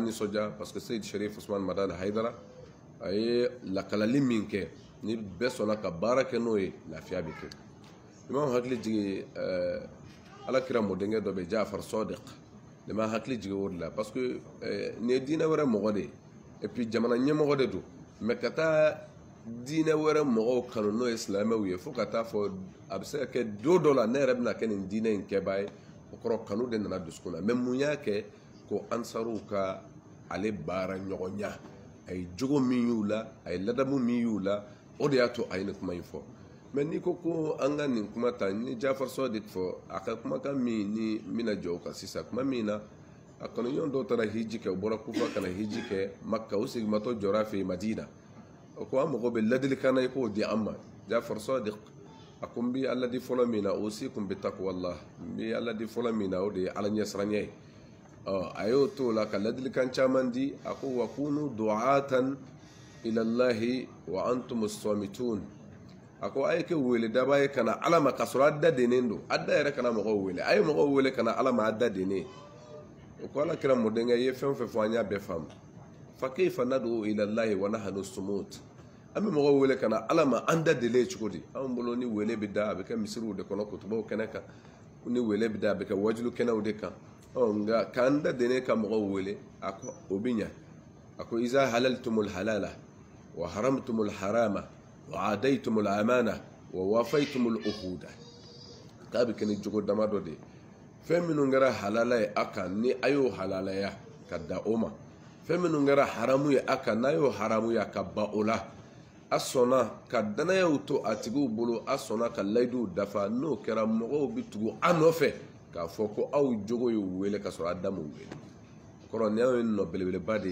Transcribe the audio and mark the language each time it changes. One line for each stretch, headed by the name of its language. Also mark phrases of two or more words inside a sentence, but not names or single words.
Bambara: nisɔndiya
French: parce que
Bambara: Seydi Sherif Usman Madani Haidara a ye lakalali min kɛ ni bɛɛ sɔnna ka baara kɛ n'o ye lafiya bɛ kɛ i ma hakili jigin alakira mɔdenkɛ dɔ bɛ Jafar Sadiq ne ma hakili jigin o de la
French: parce que
Bambara: nin ye diinɛ wɛrɛ mɔgɔ de ye
French: et puis
Bambara: jamana ɲɛmɔgɔ de don mais ka taa diinɛ wɛrɛ mɔgɔw kanu n'o ye silamɛw ye fo ka taa fɔ a bɛ se ka kɛ don dɔ la ne yɛrɛ bɛna kɛ nin diinɛ in kɛbaa ye o kɔrɔ kanu de nana dusukun na mais mun y'a kɛ ko ansaruw ka ale baara ɲɔgɔnya a ye jogo min y'u la a ye ladamu min y'u la o de y'a to a ye nin kuma in fɔ mais n'i ko ko an ka nin kuma ta ni Jafar Sadiq fɔ a ka kumakan min ni n bɛna jɔ o kan sisan kuma min na a kanuɲɔgɔn dɔw taara hiji kɛ u bɔra Kufa ka na hiji kɛ Makka u segimatɔ jɔra a fɛ yen Madina o ko an mago bɛ ladilikan na i k'o di an ma Jafar Sadiq a ko n bɛ Ala di fɔlɔ min na
Arabic: أوصيكم بتقوى الله
Bambara: n bɛ Ala di fɔlɔ min na o de ye Ala ɲɛsiranya ye a y'o to o la ka ladilikan caman di a ko
Arabic: وكونوا دعاة إلى الله وأنتم الصامتون
Bambara: a ko a ye kɛ wele daba ye kana Ala ma ka sɔrɔ a da denen don a da yɛrɛ kana mɔgɔw wele a ye mɔgɔw wele kana Ala ma a da denen o ko Ala kira mɔdenkɛ ye fɛn o fɛn fɔ an y'a bɛɛ faamu
Arabic: فكيف ندعو إلى الله ونحن صموت
Bambara: an bɛ mɔgɔw wele kana Ala ma an da delen cogo di anw bolo ni wele bɛ da a bɛ kɛ misiriw de kɔnɔ kutubaw kɛnɛ kan ni wele bɛ da a bɛ kɛ wajulu kɛnɛw de kan nka k'an da denen ka mɔgɔw wele a ko o bɛ ɲɛ a ko
Arabic: إذا حللتم الحلال وحرمتم الحرام وأديتم الأمانة ووفيتم العهود
Bambara: k'a bɛ kɛ ni jogo dama dɔ de ye fɛn minnu kɛra halala ye a kan ni a y'o halalaya ka da o ma fɛn minnu kɛra haramu ye a kan n'a y'o haramuya ka ba o la a sɔnna ka danayaw to a tigiw bolo a sɔnna ka layiduw dafa n'o kɛra mɔgɔw bɛ tugu a nɔfɛ k'a fɔ ko aw jogo ye wele ka sɔrɔ a da m'u wele kɔrɔ nin ye nɔ belebeleba de